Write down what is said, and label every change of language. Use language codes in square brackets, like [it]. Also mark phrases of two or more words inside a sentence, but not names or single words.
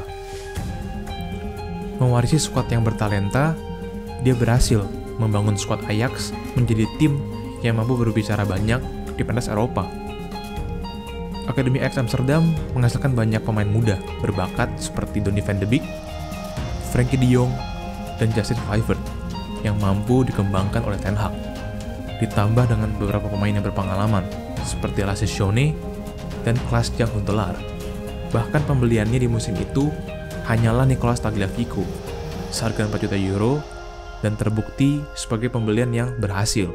[id] Mewarisi skuad yang bertalenta, dia berhasil membangun skuad Ajax menjadi tim yang mampu berbicara banyak di pentas Eropa. Akademi Ajax Amsterdam menghasilkan banyak pemain muda berbakat seperti Donny van de Beek, Frenkie de Jong, dan Justin Kluivert yang mampu dikembangkan oleh Ten Hag. Ditambah dengan beberapa pemain yang berpengalaman seperti Lasse Schöne dan Klaas-Jan Huntelaar. Bahkan pembeliannya di musim itu hanyalah Nicolas Tagliafico, seharga 4 juta euro, dan terbukti sebagai pembelian yang berhasil.